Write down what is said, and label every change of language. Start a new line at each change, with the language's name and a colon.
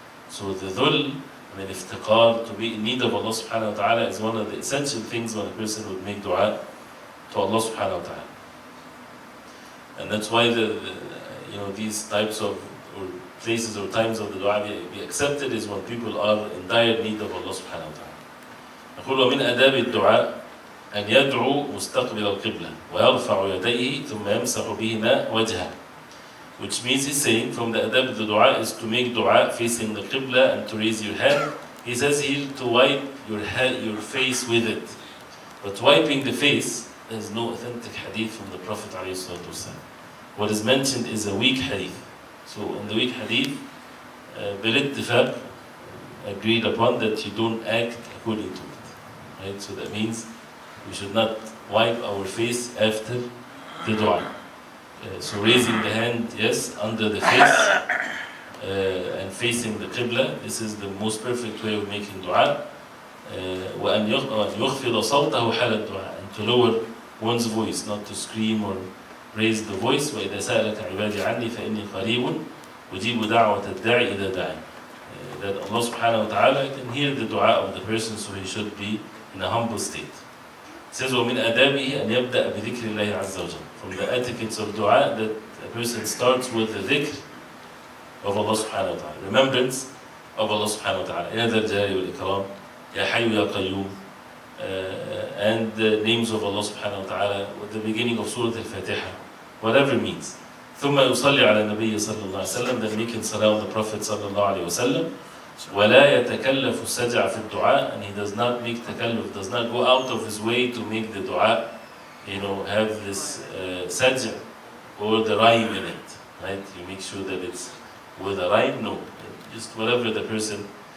English: So the dhul, and iftiqar, to be in need of Allah subhanahu wa ta'ala, is one of the essential things when a person would make dua to Allah subhanahu wa ta'ala. And that's why these types of or places or times of the dua be accepted is when people are in dire need of Allah subhanahu wa ta'ala.
Arabic: نقول ومن آداب الدعاء أن يدعو مستقبل القبلة ويرفع يديه ثم يمسح بهما وجهه.
English: Which means he's saying from the adab of the dua is to make dua facing the qibla and to raise your hand. He says here to wipe your face with it. But wiping the face, there is no authentic hadith from the Prophet ﷺ. What is mentioned is a weak hadith. So in the weak hadith, بالاتفاق, agreed upon that you don't act according to it. Right? So that means we should not wipe our face after the dua. So raising the hand, yes, under the face and facing the qibla, this is the most perfect way of making dua.
Arabic: وأن يخفض صوته حال الدعاء,
English: and to lower one's voice, not to scream or raise the voice.
Arabic: وإذا سألك عبادي عني فإني قريب أجيب دعوة الداعي إذا دعاني.
English: That Allah subhanahu wa ta'ala can hear the dua of the person, so he should be in a humble state. It says
Arabic: ومن آدابه أن يبدأ بذكر الله عز وجل.
English: From the etiquettes of dua, that a person starts with the dhikr of Allah subhanahu wa ta'ala, remembrance of Allah subhanahu wa ta'ala.
Arabic: يا ذا الجلال والإكرام, يا حي يا قيوم,
English: and the names of Allah subhanahu wa ta'ala with the beginning of Surah Al-Fatiha, whatever it means.
Arabic: ثم يصلي على النبي صلى الله عليه وسلم,
English: then making salah on the Prophet
Arabic: صلى الله عليه وسلم. ولا يتكلف السجع في الدعاء,
English: and he does not make takalluf, does not go out of his way to make the dua, have this saj'a or the rhyme in it, right? You make sure that it's with a rhyme, no, just whatever the person.